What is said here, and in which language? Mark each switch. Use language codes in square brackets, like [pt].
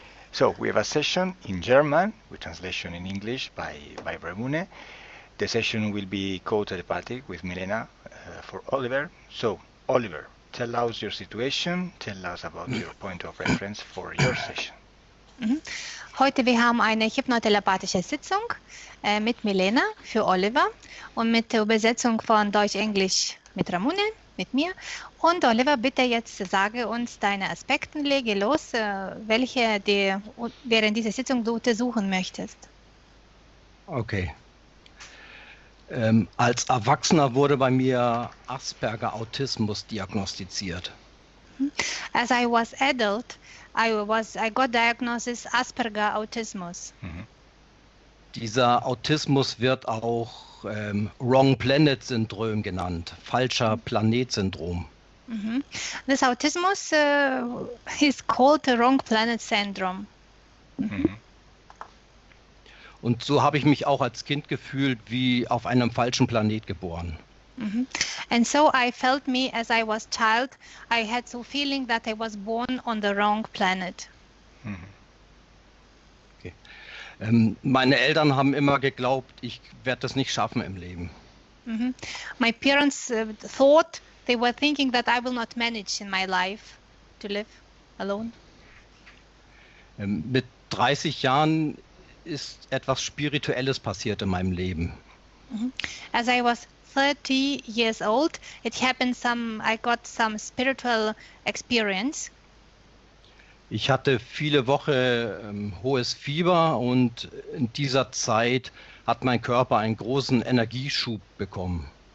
[en] So, we have a session in German, with translation in English by Ramune. The session will be co-telepathic with Milena for Oliver. So, Oliver, tell us your situation, tell us about your point of reference for your session. [de] Heute wir haben eine hypnotelepathische Sitzung mit Milena für Oliver und mit der Übersetzung von Deutsch-Englisch mit Ramune, mit mir. Und Oliver, bitte jetzt sage uns deine Aspekte, lege los, welche während dieser Sitzung du untersuchen möchtest. Okay. Als Erwachsener wurde bei mir Asperger-Autismus diagnostiziert. [en] As I was adult, I got diagnosis Asperger Autismus. [de] Dieser Autismus wird auch Wrong Planet Syndrom genannt, falscher Planet-Syndrom. [en] This autismus is called the wrong planet syndrome. [de] Und so habe ich mich auch als Kind gefühlt, wie auf einem falschen Planet geboren. [en] And so I felt me as I was child. I had so feeling that I was born on the wrong planet. Okay. [de] Meine Eltern haben immer geglaubt, ich werde das nicht schaffen im Leben. [en] My parents thought they were thinking that I will not manage in my life to live alone. [de] Mit 30 Jahren ist etwas Spirituelles passiert in meinem Leben. [en] As I was 30 years old, it happened I got some spiritual experience. [de] Ich hatte viele Wochen hohes Fieber und in dieser Zeit hat mein Körper einen großen Energieschub bekommen.